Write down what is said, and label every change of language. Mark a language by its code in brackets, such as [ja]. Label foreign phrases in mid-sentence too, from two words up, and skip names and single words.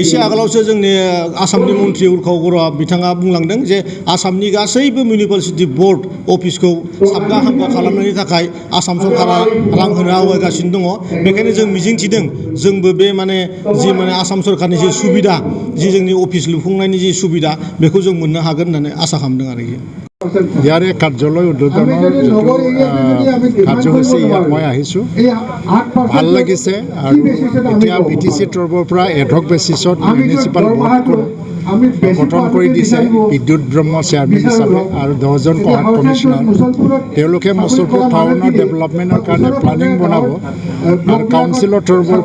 [brx] एसे आगोलावसो जोंनि आसामनि मन्त्रि उर्खाव बर' बिथाङा बुंलांदों जे आसामनि गासैबो [en] municipality board office [brx] साबगा हामगा खालामनायनि थाखाय आसाम सरकारा रां होनो आवगायगासिनो दङ। बेखायनो जों मिजिंथिदों जोंबो बे जि आसाम सरकारनि जि सुबिदा, जि जोंनि अफिस लुफुंनायनि जि सुबिदा, बेखौ जों मोननो हागोन होननानै आसा खालामदों आरोखि। [as] ইয়াৰে কাৰ্যালয় উদ্বোধনৰ যিটো কাৰ্যসূচী ইয়াত মই আহিছোঁ ভাল লাগিছে আৰু এতিয়া BTC তৰফৰ পৰা [en] ad hoc basis municipal board [as] গঠন কৰি দিছে বিদ্যুৎ ব্ৰহ্ম চেয়াৰমেন হিচাপে আৰু 10জন [en] ward commissioner [as] তেওঁলোকে মছলপুৰ টাউনৰ ডেভেলপমেণ্টৰ কাৰণে প্লেনিং বনাব আৰু কাউন্সিলৰ তৰফৰ